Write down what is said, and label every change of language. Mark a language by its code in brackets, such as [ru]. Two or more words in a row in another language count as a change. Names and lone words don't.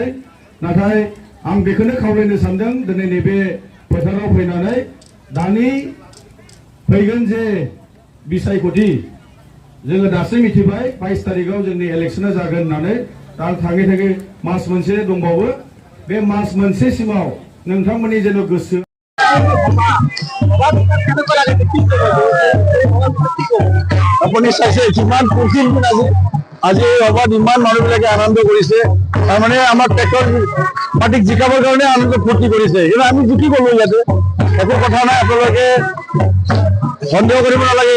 [brx] नाथाय आं बेखौनो खावलायनो सानदों, दिनै नैबे फोथाराव फैनानै दानि फैगोन जे बिसायख'थि जोङो दासो मिथिबाय 22 तारिखआव जोंनि इलेक्शना जागोन होननानै। दा थाङै थाङै मास मोनसे दंबावो। बे मास मोनसेसिमाव नोंथांमोननि जेन' गोसो [as] আপুনি চাইছে কিমান কঠিন আজি সভাত ইমান মানুহবিলাকে আনন্দ কৰিছে। তাৰমানে আমাৰ ট্ৰেক্টৰ পাৰ্টিক জিকাবৰ কাৰণে আনন্দ ফূৰ্তি কৰিছে। কিন্তু আমি জিকি গলো, ইয়াতে একো কথা নাই, আপোনালোকে সন্দেহ কৰিব নালাগে।